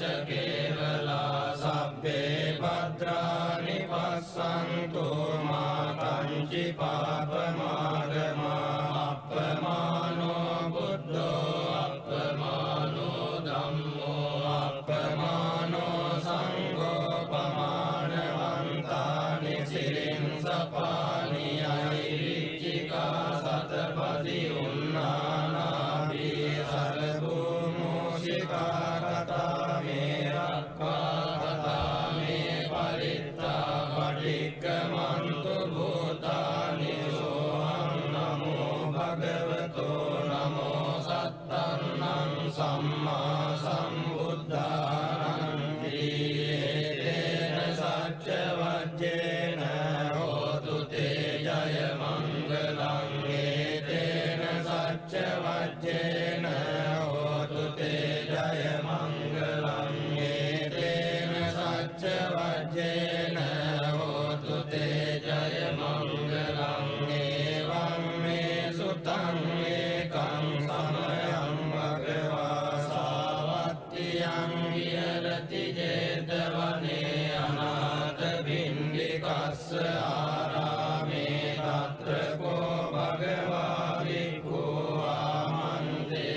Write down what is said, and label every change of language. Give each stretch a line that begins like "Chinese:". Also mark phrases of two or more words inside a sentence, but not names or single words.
Pali: කේවලා සබ්බේ භද්‍රානි පස්සන්තු මා කංචි පාපමාගමා අප්පමානෝ බුද්ධෝ අප්පමානෝ ධම්මෝ අප්පමානෝ සංඝෝ පමානවන්තානි සිරින් සපානි අයිරිච්චිකා සතපදි උන්නානාභි සරභූමෝසිකා කතා මේ රක්ඛා කතා මේ පරිත්තා පටික්කමන්තු භූතානි සෝහං නමෝ භගවතෝ නමෝ සත්තන්නං සම්මා සම්බුද්ධානං තේන සච්ච වජ්ජේන හෝතු තේ ජය මංගලං ඒතේන සච්ච වජ්ජේන හෝතු තේ ජය මංගලං ඒතේන සච්ච වජ්ජේන හෝතු තේ ජය මංගලං ඒවං මේ සුතං ඒකං සමයං භගවා සාවත්තියං විහෙරති ජේතවනේ අනාථ භින්දිකස්ස ආරාමේ තත්‍ර කෝ භගවා භික්ඛු ආමන්ත්‍රණං